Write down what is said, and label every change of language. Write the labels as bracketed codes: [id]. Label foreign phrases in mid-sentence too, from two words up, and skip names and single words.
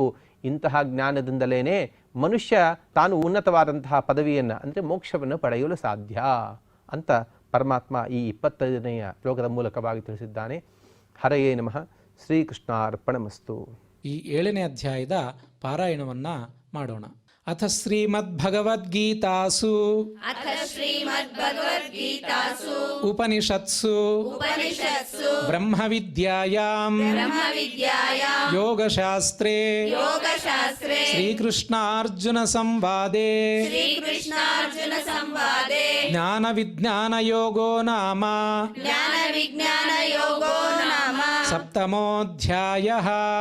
[kn] ಇಂತಹ ಜ್ಞಾನದಿಂದಲೇ ಮನುಷ್ಯ ತಾನು ಉನ್ನತವಾದಂತಹ ಪದವಿಯನ್ನು ಅಂದರೆ ಮೋಕ್ಷವನ್ನು ಪಡೆಯಲು ಸಾಧ್ಯ ಅಂತ ಪರಮಾತ್ಮ ಈ 25ನೆಯ ಶ್ಲೋಕದ ಮೂಲಕವಾಗಿ ತಿಳಿಸಿದ್ದಾನೆ. [sa] ಹರಯೇ ನಮಃ. ಶ್ರೀಕೃಷ್ಣಾರ್ಪಣಮಸ್ತು. [kn] ಈ 7ನೇ ಅಧ್ಯಾಯದ ಪಾರಾಯಣವನ್ನು ಮಾಡೋಣ. [sa] ಅಥ ಶ್ರೀಮದ್ಭಗವದ್ಗೀತಾಸು ಉಪನಿಷತ್ಸು ಬ್ರಹ್ಮವಿದ್ಯಾಯಾಂ ಯೋಗಶಾಸ್ತ್ರೇ ಶ್ರೀಕೃಷ್ಣಾರ್ಜುನ ಸಂವಾದೇ ಜ್ಞಾನವಿಜ್ಞಾನಯೋಗೋ ನಾಮ ಸಪ್ತಮೋಧ್ಯಾಯಃ.